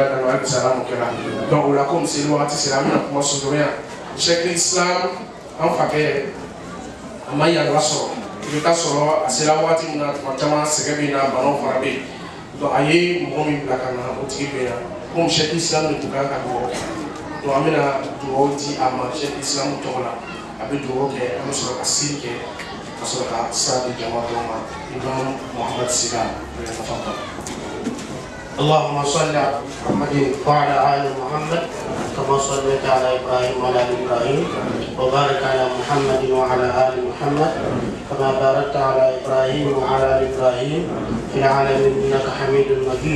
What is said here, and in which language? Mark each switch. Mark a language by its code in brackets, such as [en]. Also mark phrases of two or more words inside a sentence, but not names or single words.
[bm] da Alabi Ala m'o kɛra donc o la komi seli wagati sera an bɛna kuma sɔsɔrɔ yan Sheikh Islam an fakɛ a ma yala sɔrɔ bɛ taa sɔrɔ a sera waati min na tuma caman sɛgɛn bɛ na banaw fana bɛ yen donc a ye mɔgɔ min bila ka na o tigi bɛ yan komi sɛki isilamu de tun kan ka dugawu kɛ donc an bɛna dugawu di a ma sɛki isilamu tɔgɔ la a bɛ dugawu kɛ an bɛ sɔrɔ ka siri kɛ ka sɔrɔ ka sira di jama dɔw ma imam muhammad sira [ar] اللهم صل على محمد وعلى آل محمد كما صليت على إبراهيم وعلى آل إبراهيم وبارك على محمد وعلى آل محمد كما باركت على إبراهيم وعلى آل إبراهيم في العالمين إنك حميد مجيد.